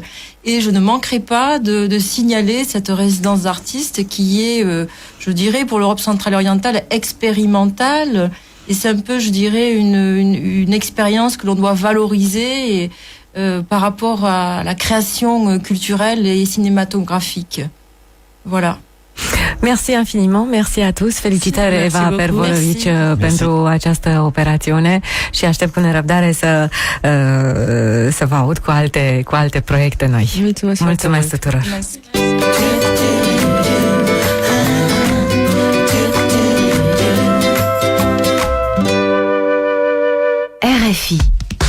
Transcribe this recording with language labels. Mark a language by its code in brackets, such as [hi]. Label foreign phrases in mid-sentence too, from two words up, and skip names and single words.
[fr] Et je ne manquerai pas de signaler cette résidence d'artistes qui est, je dirais, pour l'Europe centrale et orientale, expérimentale. Et c'est un peu, je dirais, une expérience que l'on doit valoriser par rapport à la création culturelle et cinématographique. Voilà. Merci infiniment, merci à tous. [ro] Felicitări, [fr] Merci [ro] Eva [fr] beaucoup. [ro] Pervolovic, [fr] Merci. [ro] pentru această operațiune și aștept cu nerăbdare să vă aud cu alte proiecte noi. Mulțumesc tuturor. RFI